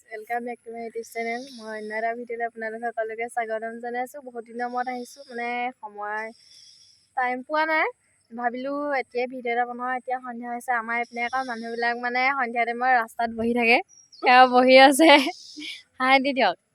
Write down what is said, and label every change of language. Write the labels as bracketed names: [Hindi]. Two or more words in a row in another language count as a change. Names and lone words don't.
[English] welcome back to my YouTube channel [Assamese] মই অন্য এটা ভিডিঅ'লৈ আপোনালোক সকলোকে স্বাগতম জনাইছো বহুত দিনৰ মূৰত আহিছো মানে সময় টাইম পোৱা নাই ভাবিলো এতিয়া ভিডিঅ' এটা বনাও এতিয়া সন্ধিয়া হৈছে আমাৰ ইপিনে আকৌ মানুহবিলাক মানে সন্ধিয়া টাইমত ৰাস্তাত বহি থাকে এয়া বহি আছে হাই দি দিয়ক